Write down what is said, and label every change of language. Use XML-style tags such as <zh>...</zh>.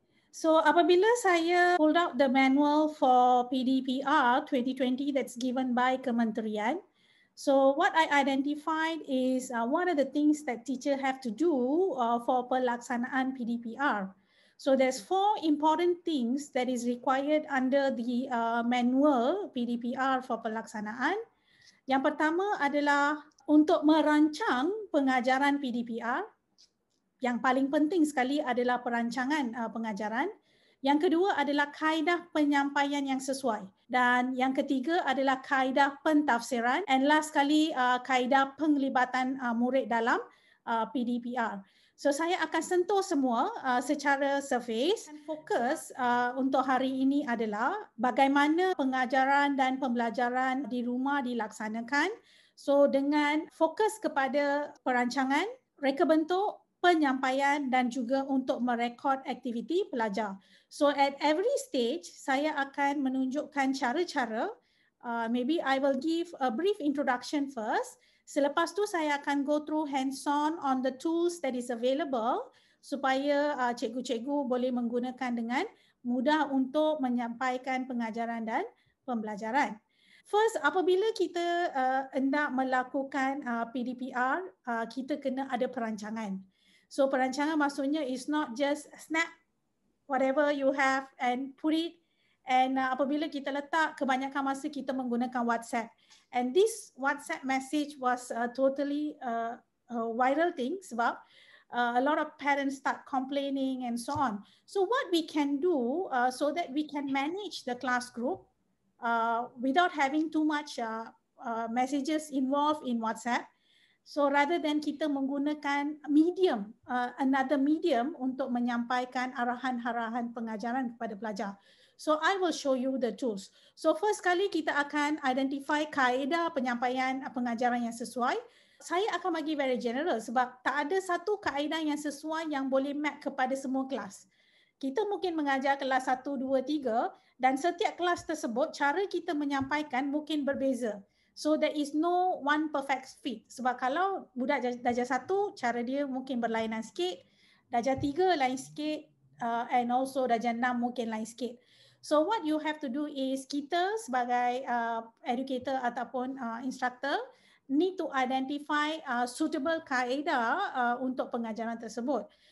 <en>So</en> <ms>apabila saya</ms> <en>pulled out the manual for PDPR 2020 that's given by Kementerian, so what I identified is what are the things that teacher have to do for pelaksanaan PDPR. So there's 4 important things that is required under the manual PDPR for pelaksanaan.</en> <ms>Yang pertama adalah untuk merancang pengajaran PDPR. Yang paling penting sekali adalah perancangan pengajaran. Yang kedua adalah kaedah penyampaian yang sesuai. Dan yang ketiga adalah kaedah pentafsiran.</ms> <en>And last</en> <ms>sekali, kaedah penglibatan murid dalam PDPR. So saya akan sentuh semua secara surface. Fokus untuk hari ini adalah bagaimana pengajaran dan pembelajaran di rumah dilaksanakan. So dengan fokus kepada perancangan, reka bentuk, penyampaian dan juga untuk merekod aktiviti pelajar.</ms> <en>So at every stage,</en> <ms>saya akan menunjukkan cara-cara.</ms> <en>Maybe I will give a brief introduction first.</en> <ms>Selepas tu saya akan</ms> <en>go through hands-on on the tools that is available</en> <ms>supaya cikgu-cikgu boleh menggunakan dengan mudah untuk menyampaikan pengajaran dan pembelajaran. First, apabila kita hendak melakukan PDPR, kita kena ada perancangan.</ms> <en>So</en> <ms>perancangan maksudnya</ms> <en>is not just snap whatever you have and put it.</en> <ms>And apabila kita letak, kebanyakan masa kita menggunakan WhatsApp.</ms> <en>And this WhatsApp message was totally a viral thing</en> <ms>sebab</ms> <en>a lot of parents start complaining and so on. So what we can do so that we can manage the class group without having too much messages involved in WhatsApp. So rather than</en> <ms>kita menggunakan medium,</ms> <en>another medium</en> <ms>untuk menyampaikan arahan-arahan pengajaran kepada pelajar.</ms> <en>So I will show you the tools.</en> <ms>So first kali kita akan identify kaedah penyampaian pengajaran yang sesuai. Saya akan bagi</ms> <en>very general</en> <ms>sebab tak ada satu kaedah yang sesuai yang boleh map kepada semua kelas. Kita mungkin mengajar kelas 1, 2, 3 dan setiap kelas tersebut cara kita menyampaikan mungkin berbeza.</ms> <en>So there is no one perfect fit.</en> <ms>Sebab kalau budak darjah 1, cara dia mungkin berlainan sikit, darjah 3 lain sikit,</ms> <en>and also</en> <ms>darjah 6 mungkin lain sikit.</ms> <en>So what you have to do is</en> <ms>kita sebagai</ms> <en>educator ataupun instructor need to identify suitable</en> <ms>kaedah untuk pengajaran tersebut.</ms>